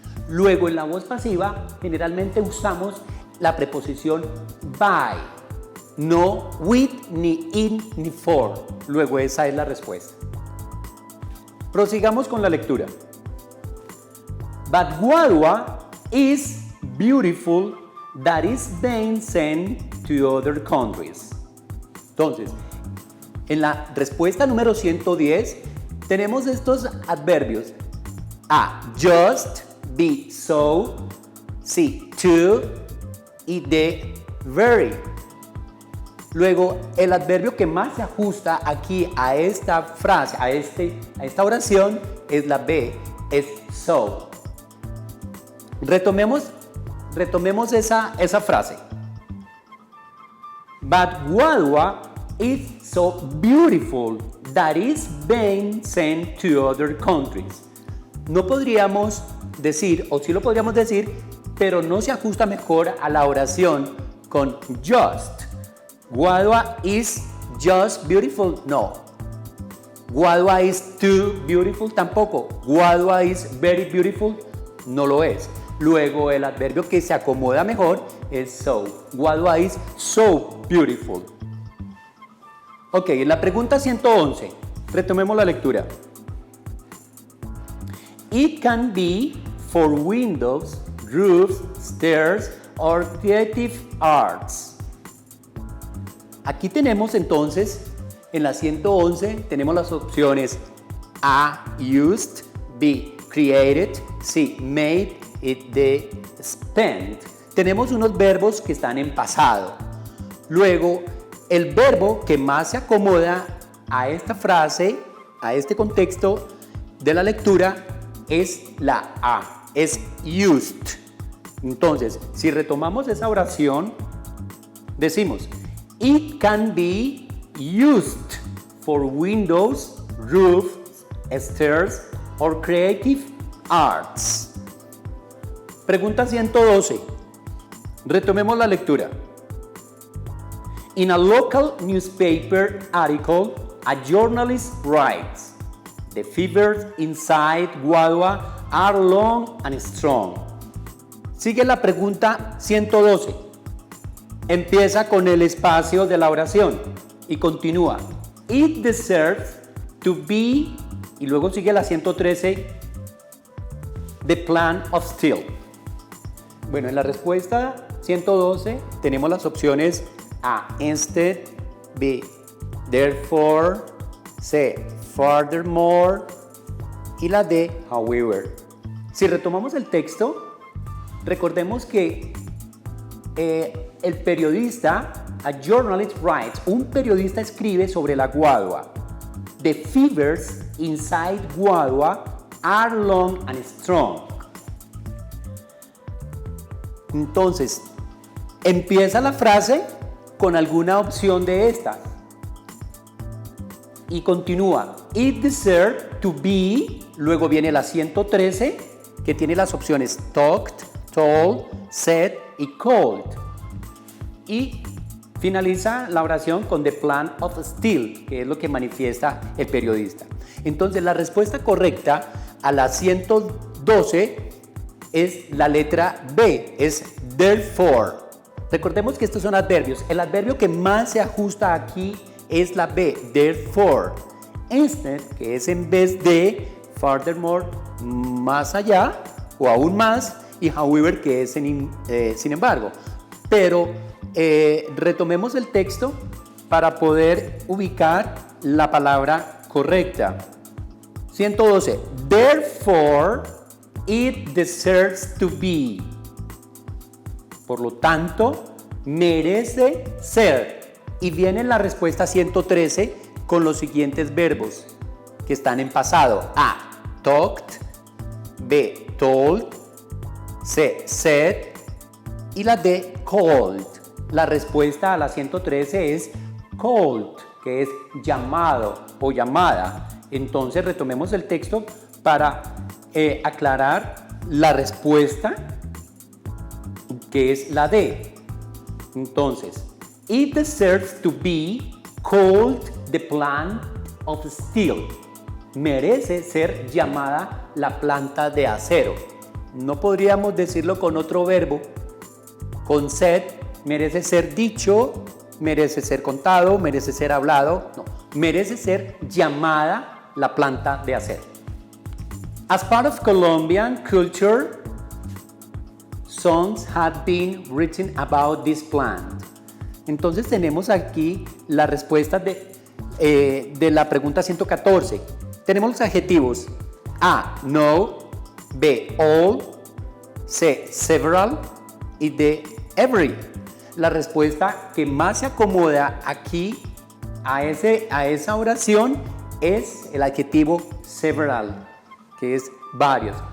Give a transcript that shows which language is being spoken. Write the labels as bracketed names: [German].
[Spanish] Luego en la voz pasiva generalmente usamos la preposición by, no with, ni in, ni for. Luego esa es la respuesta. Prosigamos con la lectura. [English] But Guadua is beautiful that is being sent to other countries. [Spanish] Entonces, en la respuesta número 110 tenemos estos adverbios. A, just, B, so, C, to y D, very. Luego, el adverbio que más se ajusta aquí a esta frase, a esta oración, es la B, es so. Retomemos esa frase. [English] But Guadua is so beautiful that is being sent to other countries. [Spanish] No podríamos decir, o sí lo podríamos decir, pero no se ajusta mejor a la oración con just. [English] Guadua is just beautiful, no. Guadua is too beautiful, [Spanish] tampoco. [English] Guadua is very beautiful, [Spanish] no lo es. Luego el adverbio que se acomoda mejor es so. [English] Guadua is so beautiful. [Spanish] Ok, en la pregunta 111, retomemos la lectura. [English] It can be for windows, roofs, stairs, or creative arts. [Spanish] Aquí tenemos entonces, en la 111, tenemos las opciones A, used, B, created, C, made, y D, spent. Tenemos unos verbos que están en pasado. Luego, el verbo que más se acomoda a esta frase, a este contexto de la lectura, es la A, es used. Entonces, si retomamos esa oración, decimos, [English] it can be used for windows, roofs, stairs, or creative arts. [Spanish] Pregunta 112. Retomemos la lectura. [English] In a local newspaper article, a journalist writes, the fibers inside Guadua are long and strong. [Spanish] Sigue la pregunta 112. Empieza con el espacio de la oración y continúa. [English] It deserves to be, [Spanish] y luego sigue la 113, [English] the plan of steel. [Spanish] Bueno, en la respuesta 112 tenemos las opciones A, instead, B, therefore, C, furthermore y la D, however. Si retomamos el texto, recordemos que el periodista, [English] a journalist writes, [Spanish] un periodista escribe sobre la Guadua. [English] The fibers inside Guadua are long and strong. [Spanish] Entonces, empieza la frase con alguna opción de estas y continúa. [English] It deserves to be, [Spanish] luego viene la 113 que tiene las opciones talked, told, said y called. Y finaliza la oración con [English] the plan of steel, [Spanish] que es lo que manifiesta el periodista. Entonces, la respuesta correcta a la 112 es la letra B, es therefore. Recordemos que estos son adverbios. El adverbio que más se ajusta aquí es la B, therefore. Instead, que es en vez de, furthermore, más allá o aún más, y however, que es sin embargo. Pero retomemos el texto para poder ubicar la palabra correcta. 112. [English] Therefore, it deserves to be. [Spanish] Por lo tanto, merece ser. Y viene la respuesta 113 con los siguientes verbos que están en pasado. A, talked, B, told, C, said y la D, called. La respuesta a la 113 es called, que es llamado o llamada. Entonces retomemos el texto para aclarar la respuesta, que es la D. [English] Entonces, it deserves to be called the plant of steel. [Spanish] Merece ser llamada la planta de acero. no podríamos decirlo con otro verbo. Con said merece ser dicho, merece ser contado, merece ser hablado, no, merece ser llamada la planta de hacer. [English] As part of Colombian culture, songs have been written about this plant. [Spanish] Entonces tenemos aquí la respuesta de la pregunta 114. Tenemos los adjetivos A, no, B, all, C, several y D, every. La respuesta que más se acomoda aquí a esa oración es el adjetivo several, que es varios.